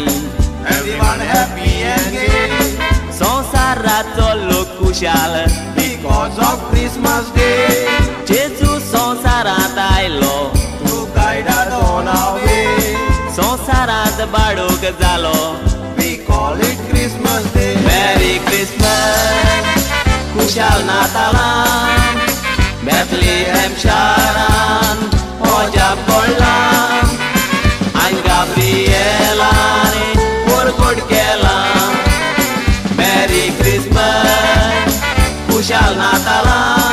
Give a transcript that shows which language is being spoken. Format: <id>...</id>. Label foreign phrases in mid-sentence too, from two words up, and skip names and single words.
<en>everyone happy and gay</en> <kok>संवसाराचो लोक खुशाल</kok> <en>because of Christmas Day</en> <kok>जेजू संवसारांत आयलो</kok> <en>to guide us on our way</en> <kok>संवसारांत बाळोक जालो</kok> <en>we call it Christmas Day Merry Christmas</en> <kok>खुशाल नातालां बेथलेहेम शारान ओजा पडलां आयज गाब्रिएलान परगोड केलां</kok> <en>Merry Christmas</en> <kok>खुशाल नातालां</kok>